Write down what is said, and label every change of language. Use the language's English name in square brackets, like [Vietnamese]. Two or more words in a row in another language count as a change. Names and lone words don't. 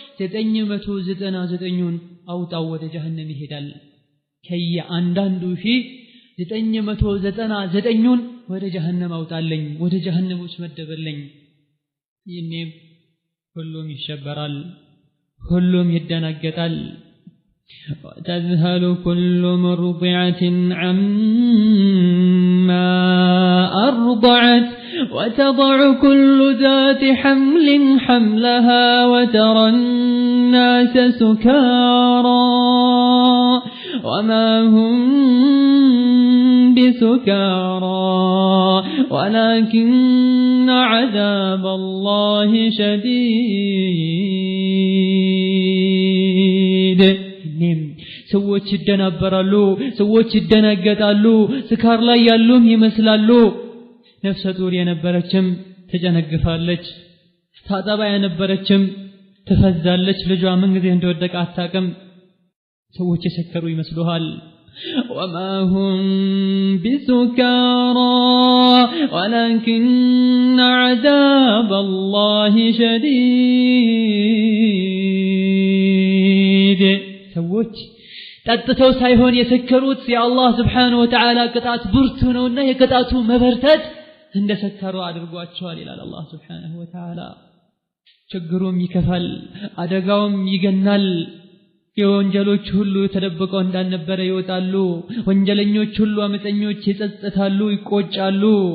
[Amharic] 999ን አውጣው ወደ ጀሃነም ይሄዳል ከእያንዳንዱ 999ን ወደ ጀሃነም አውጣልኝ ወደ ጀሃነሞች መደበልኝ ይህኔም ሁሉም ይሸበራል ሁሉም ይደናገጣል [Arabic] تذهل كل مرضعة عما أرضعت وتضع كل ذات حمل حملها وترى الناس سكارى وما هم بسكارى ولكن عذاب الله شديد [Amharic] ሰዎች ይደናበራሉ ሰዎች ይደናገጣሉ ስካር ላይ ያሉም ይመስላሉ ነፍሰ ጡር የነበረችም ተጨነግፋለች ታጠባ የነበረችም ተፈዛለች ልጇ ምን ጊዜ እንደወደቀ አታውቅም ሰዎች የሰከሩ ይመስሉሃል [Arabic] وما هم بسكارى ولكن عذاب الله شديد [Amharic] ሰዎች ጠጥተው ሳይሆን የሰከሩት የአላህ [Arabic] سبحانه وتعالى [Amharic] ቅጣት ብርቱ ነውና የቅጣቱ መበርታት እንደሰከሩ አድርጓቸዋል ይላል አላህ [Arabic] سبحانه وتعالى [Amharic] ችግሩም ይከፋል አደጋውም ይገናል የወንጀሎች ሁሉ ተደብቀው እንዳልነበረ ይወጣሉ ወንጀለኞች ሁሉ አመፀኞች ይጸጸታሉ ይቆጫሉ